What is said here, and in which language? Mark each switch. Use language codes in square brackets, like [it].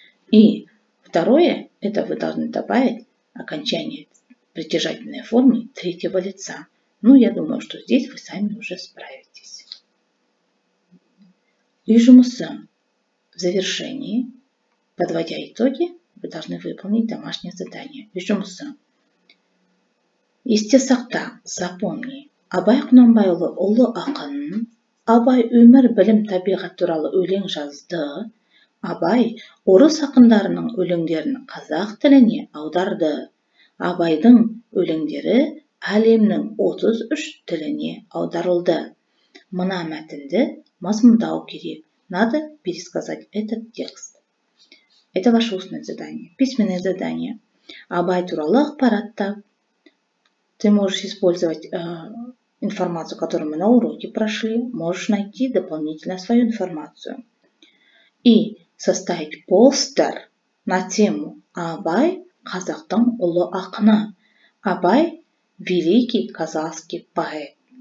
[ru] И второе, это вы должны добавить окончание притяжательной формы третьего лица. Ну, я думаю, что здесь вы сами уже справитесь. [kk] Үй жұмысы. [ru] В завершении, подводя итоги, вы должны выполнить домашнее задание. [kk] Үй жұмысы. Есте сақта, [ru] запомни. [kk] Абай Құнанбайұлы ұлы ақын, Абай өмір, білім, табиғат туралы өлең жазды. Абай орыс ақындарының өлеңдерін қазақ тіліне аударды. Абайдың өлеңдері әлемнің 33 тіліне аударылды. Мына мәтінді мазмұндау керек. [ru] Надо пересказать этот текст. Это ваше устное задание. Письменное задание. [kk] Абай туралы ақпаратта. [ru] Ты можешь использовать информацию, которую мы на уроке прошли. Можешь найти дополнительно свою информацию. И составить постер на тему Абай [kk] қазақтың ұлы ақыны. [ru] Абай великий казахский поэт.